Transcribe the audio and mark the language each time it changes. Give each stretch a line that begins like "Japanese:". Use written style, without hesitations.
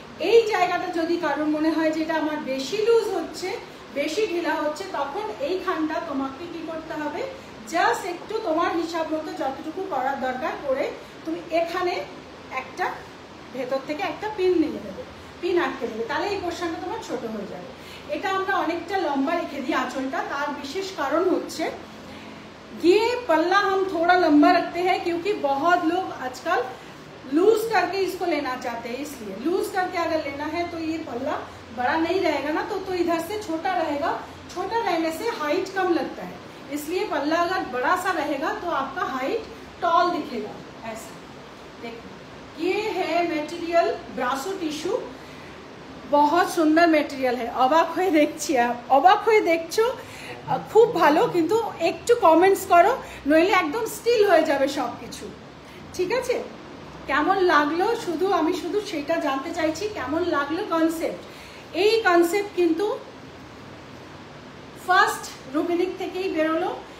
Bangla: এই জায়গাটা যদি কারোর মনে হয় যে এটা আমার বেশি লুজ হচ্ছে, বেশি ঢিলা হচ্ছে, তখন এইখানটা তোমাকে কি করতে হবে, জাস্ট একটু তোমার হিসাব মতো যতটুকু করার দরকার করে তুমি এখানে একটা ভেতর থেকে একটা পিন নিয়ে দেবে, পিন আটকে দেবে, তাহলে এই পোর্শনটা তোমার ছোট হয়ে যাবে। এটা আমরা অনেকটা লম্বা রেখে দিই আঁচলটা, তার বিশেষ কারণ হচ্ছে
Hindi: ये पल्ला हम थोड़ा लंबा रखते हैं क्योंकि बहुत लोग आजकल लूज करके इसको लेना चाहते हैं, इसलिए लूज करके अगर लेना है तो ये पल्ला बड़ा नहीं रहेगा ना, तो इधर से छोटा रहेगा, छोटा रहने से हाइट कम लगता है, इसलिए पल्ला अगर बड़ा सा रहेगा तो आपका हाइट टॉल दिखेगा। ऐसा देखो, ये है मटेरियल ब्रासो टिश्यू, बहुत सुंदर मटेरियल है।
Bangla: অবাক হয়ে দেখছি, অবাক হয়ে দেখছো, খুব ভালো, কিন্তু একটু কমেন্টস করো, নইলে একদম স্টিল হয়ে যাবে সব কিছু, ঠিক আছে। কেমন লাগলো আমি শুধু সেটা জানতে চাইছি, কেমন লাগলো কনসেপ্ট। এই কনসেপ্ট কিন্তু ফার্স্ট রুবিনিক থেকেই বেরোলো।